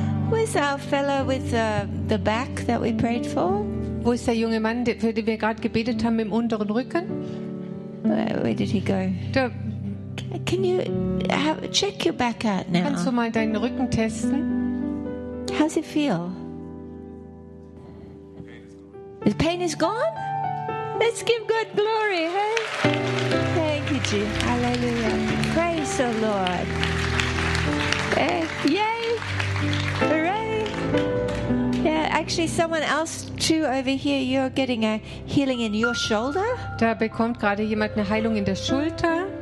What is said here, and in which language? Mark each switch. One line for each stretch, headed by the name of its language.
English: Where's our fellow with the back that we prayed for?
German: Wo ist der junge Mann, für den wir gerade gebetet haben, im unteren Rücken?
English: Where did he go? Can you check your back out now?
German: Kannst du mal deinen Rücken testen?
English: How's it feel? The pain is gone? Let's give God glory, hey? Thank you, Jesus. Hallelujah. Praise the Lord. Yay! Hooray! Yeah, actually, someone else too over here, you're getting a healing in your shoulder.
German: Da bekommt gerade jemand eine Heilung in der Schulter.